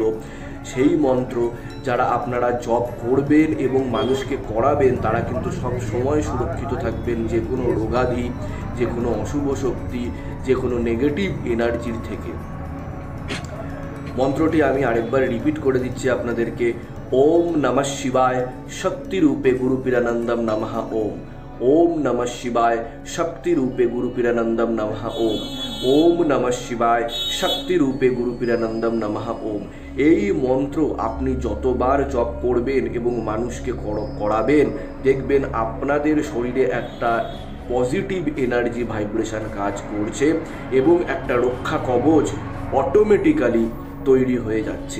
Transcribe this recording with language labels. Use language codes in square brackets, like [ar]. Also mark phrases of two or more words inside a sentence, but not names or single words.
[bn] সেই মন্ত্র যারা আপনারা জপ করবেন এবং মানুষকে করাবেন তারা কিন্তু সব সময় সুরক্ষিত থাকবেন যে কোনো রোগাধি, যে কোনো অশুভ শক্তি, যে কোনো [en] negative energy [bn] থেকে। মন্ত্রটি আমি আরেকবার রিপিট করে দিচ্ছি আপনাদেরকে। [sa] ওম নমঃ শিবায় শক্তি রূপে গুরু পীরানন্দম নমঃ ওম। ওম নমঃ শিবায় শক্তি রূপে গুরু পীরানন্দম নমঃ ওম। ওম নমঃ শিবায় শক্তি রূপে গুরু পীরানন্দম নমঃ ওম। [bn] এই মন্ত্র আপনি যতবার জপ করবেন এবং মানুষকে করাবেন, দেখবেন আপনাদের শরীরে একটা [en] positive energy vibration [bn] কাজ করছে এবং একটা রক্ষা কবচ অটোমেটিক্যালি তৈরি হয়ে যাচ্ছে।